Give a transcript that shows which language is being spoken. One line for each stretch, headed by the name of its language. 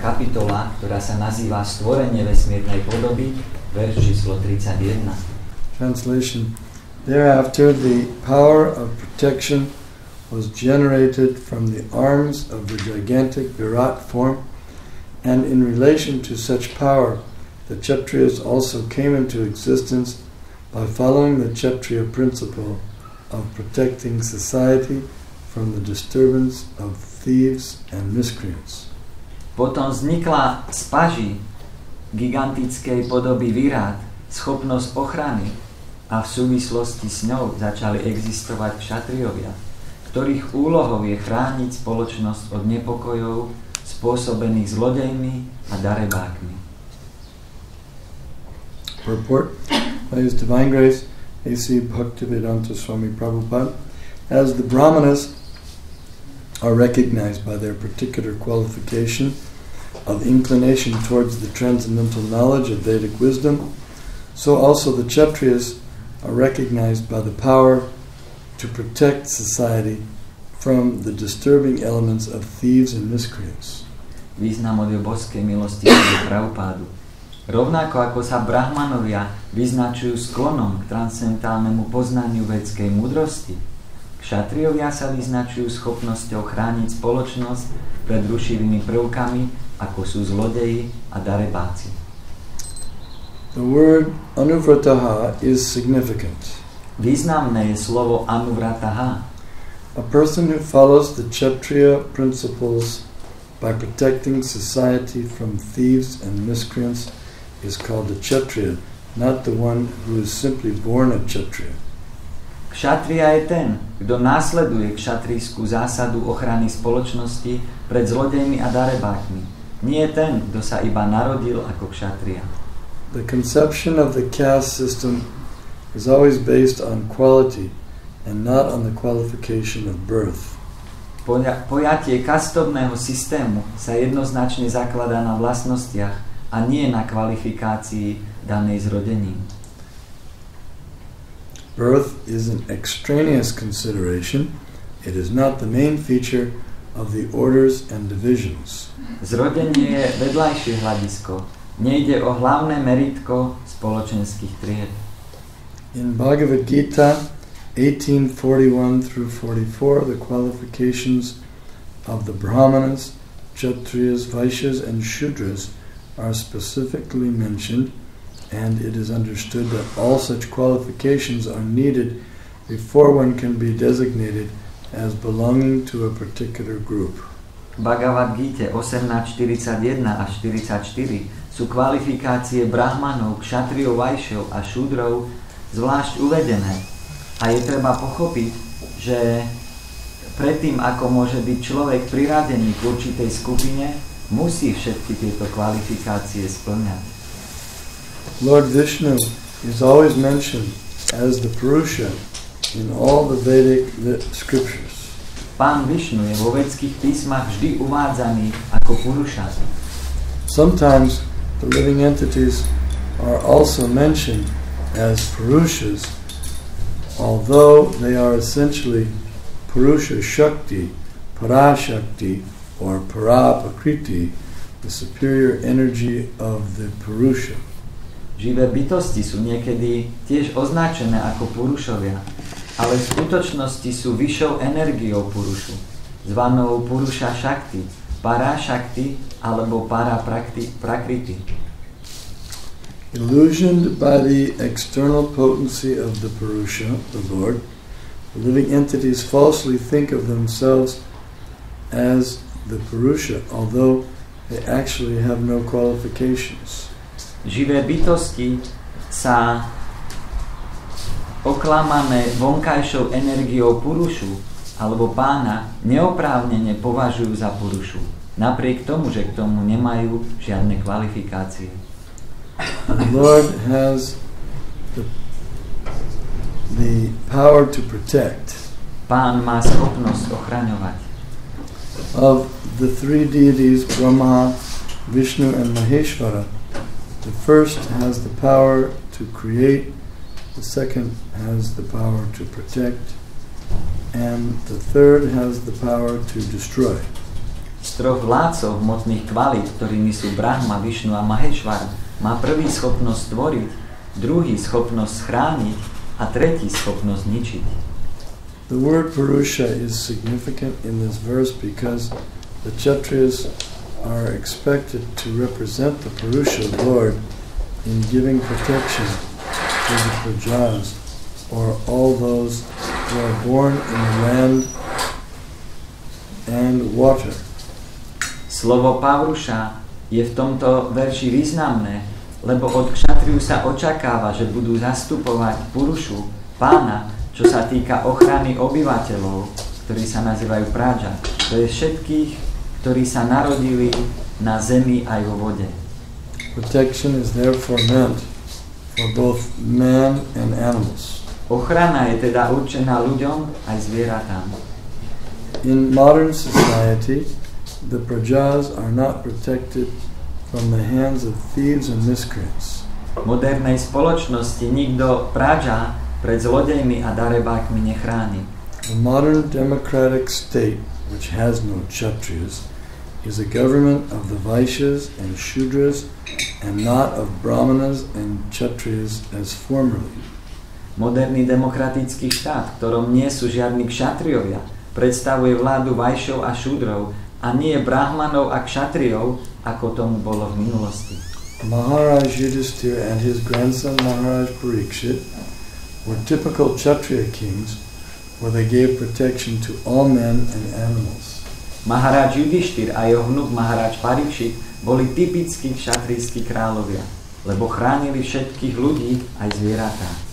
Slovak: kapitola, ktorá sa nazýva Stvorenie vesmírnej podoby, verš číslo 31.
English: Translation. Thereafter the power of protection was generated from the arms of the gigantic Virat form, and in relation to such power, the Kshatriyas also came into existence by following the Kshatriya principle of protecting society from the disturbance of thieves and miscreants.
Slovak: Potom vznikla z paži gigantickej podoby Virat schopnosť ochrany a v súvislosti s ňou začali existovať kšatriovia, ktorých úlohou je chrániť spoločnosť od nepokojov spôsobených zlodejmi a darebákmi.
English: Purport. By His Divine Grace, A.C. Bhaktivedanta Swami Prabhupada, as the Brahmanas are recognized by their particular qualification of inclination towards the transcendental knowledge of Vedic wisdom, so also the Kshatriyas are recognized by the power to protect society from the disturbing elements of thieves and miscreants.
Slovak: Význam od božskej milosti Prabhupádu. Rovnako ako sa brahmanovia vyznačujú sklonom k transcendentálnemu poznaniu védskej múdrosti, kšatriovia sa vyznačujú schopnosťou chrániť spoločnosť pred rušivými prvkami, ako sú zlodeji a darebáci.
English: The word anuvrataha is significant.
Slovak: Významné je slovo anuvrataha.
English: A person who follows the Kshatriya principles by protecting society from thieves and miscreants is called a Kshatriya, not the one who is simply born a Kshatriya.
Slovak: Kšatria je ten, kto následuje kšatrijskú zásadu ochrany spoločnosti pred zlodejmi a darebákmi. Nie ten, kto sa iba narodil ako kšatria.
English: The conception of the caste system is always based on quality and not on the qualification of birth.
Slovak: Pojatie kastovného systému sa jednoznačne zakladá na vlastnostiach a nie na kvalifikácii danej zrodením.
English: Birth is an extraneous consideration. It is not the main feature of the orders and divisions.
Slovak: Zrodenie je vedľajšie hľadisko. Nejde o hlavné meritko spoločenských tried.
English: In Bhagavad Gita 18:41 through 44, the qualifications of the Brahmanas, Kshatriyas, Vaishyas, and Shudras are specifically mentioned, and it is understood that all such qualifications are needed before one can be designated as belonging to a particular group.
Slovak: Bhagavad Gita 18:41 až 44 sú kvalifikácie brahmanov, kšatriov, vajšov a šúdrov zvlášť uvedené. A je treba pochopiť, že predtým, ako môže byť človek priradený k určitej skupine, musí všetky tieto kvalifikácie spĺňať.
English: Lord Vishnu is always mentioned as the Purusha in all the Vedic scriptures.
Slovak: Pán Višnu je vo védskych písmach vždy uvádzaný ako Purusha.
English: Sometimes the living entities are also mentioned as Purushas, although they are essentially Purusha Shakti, Parashakti, or Paraprakriti, the superior energy of the Purusha.
Slovak: Živé bytosti sú niekedy tiež označené ako Purušovia, ale v skutočnosti sú vyššou energiou Purušu, zvanou Purusha Shakti, Parashakti alebo Paraprakriti.
English: Illusioned by the external potency of the Purusha, the Lord, the living entities falsely think of themselves as the Purusha, although they actually have no qualifications.
Slovak: Živé bytosti sa oklamané vonkajšou energiou Purušu alebo pána neoprávnene považujú za Purušu, napriek tomu, že k tomu nemajú žiadne kvalifikácie.
English: The Lord has the power to protect.
Slovak: Pán má schopnosť ochraňovať.
English: Of the three deities, Brahma, Vishnu, and Maheshwara, the first has the power to create, the second has the power to protect, and the third has the power to destroy.
Slovak: Z troch vládcov hmotných kvalít, ktorými sú Brahma, Višnu a Maheshvara, má prvý schopnosť tvoriť, druhý schopnosť chrániť a tretí schopnosť ničiť.
English: The word Purusha is significant in this verse because the Kshatriyas are expected to represent the Purusha Lord in giving protection to the Prajas, or all those who are born in the land and water.
Slovak: Slovo Pavruša je v tomto verši významné, lebo od Kshatriyu sa očakáva, že budú zastupovať Purušu, pána, čo sa týka ochrany obyvateľov, ktorí sa nazývajú Praja. To je všetkých, ktorí sa narodili na zemi aj vo vode.
English: Protection is therefore meant for both man and animals.
Slovak: Ochrana je teda určená ľuďom aj zvieratám.
English: In modern society, the Prajas are not protected from the hands of thieves and miscreants.
Slovak: V modernej spoločnosti nikto Praja pred zlodejmi a darebákmi nechráni.
English: A modern democratic state, which has no Kshatriyas, is a government of the Vaishyas and Shudras and not of Brahmanas and Kshatriyas as formerly.
Slovak: Moderný demokratický štát, v ktorom nie sú žiadni kšatriovia, predstavuje vládu Vajšov a Šúdrov a nie Brahmanov a kšatriov, ako tomu bolo v minulosti.
English: Maharaj Yudhishthira and his grandson Maharaj Parikshit were typical Kshatriya kings, where they gave protection to all men and animals.
Slovak: Maharaj Yudhishthir a jeho vnuk Maharaj Parikshit boli typickí kšatrijskí kráľovia, lebo chránili všetkých ľudí aj zvieratá.